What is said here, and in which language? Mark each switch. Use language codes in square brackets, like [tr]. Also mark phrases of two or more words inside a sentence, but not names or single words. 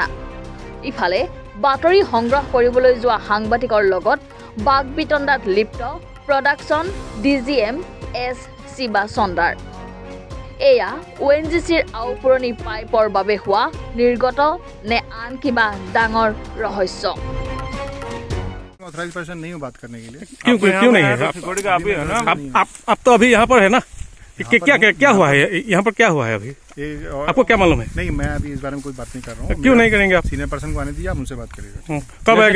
[as] ইফালে বাতৰি সংগ্ৰহ কৰিবলৈ যোৱা সাংবাদিকৰ লগত বাগবিতণ্ডাত লিপ্ত [en] production DGM [as] S শিৱা চন্দাৰ। এয়া ONGCৰ আওপুৰণি পাইপৰ বাবে হোৱা নিৰ্গত নে আন কিবা ডাঙৰ ৰহস্য। [en] authorize person [hi] नहीं हूँ बात करने के लिए। क्यों नहीं है? आप तो अभी यहाँ पर है ना? क्या हुआ है यहाँ पर? क्या हुआ है अभी? आपको क्या मालूम है? नहीं, मैं अभी इस बारे में कोई बात नहीं कर रहा हूँ। क्यों नहीं करेंगे आप? [en] senior person [hi] को आने दीजिए, आप उनसे बात करिएगा। कब आएगा?